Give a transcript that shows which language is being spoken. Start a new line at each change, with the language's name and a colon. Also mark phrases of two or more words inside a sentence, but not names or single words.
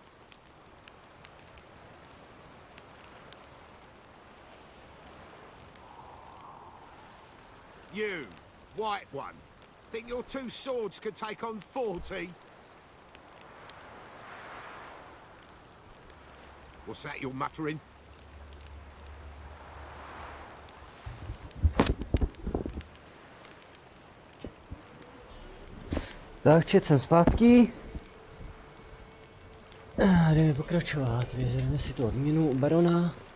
English: You, white one, think your 2 swords could take on 40? What's that you're muttering?
Czech: Tak, čet jsem zpátky. Jdeme pokračovat, vyzvedeme si tu odměnu u barona.